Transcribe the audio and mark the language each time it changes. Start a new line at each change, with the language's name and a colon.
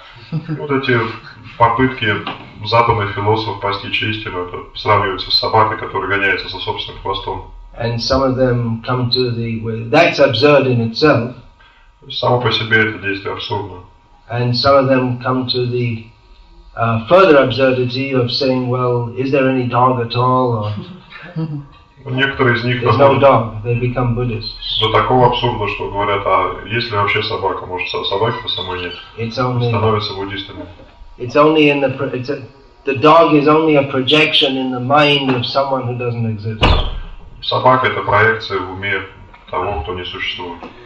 Russian: Вот эти попытки западных философов постичь истину, это сравнивается с собакой, которая гоняется за собственным хвостом.
English: And some of them come to that's absurd in itself.
Russian: Само по себе это действие абсурдно.
English: And some of them come to the further absurdity of saying, well, is there any dog at all? Or
Russian: некоторые из них
English: there's no dog, they become Buddhists.
Russian: До такого абсурда, что говорят, а есть ли вообще собака? Может, собаки-то самой нет? Становятся буддистами.
English: It's only in the dog is only a projection in the mind of someone who doesn't exist.
Russian: Собака — это проекция в уме того, кто не существует.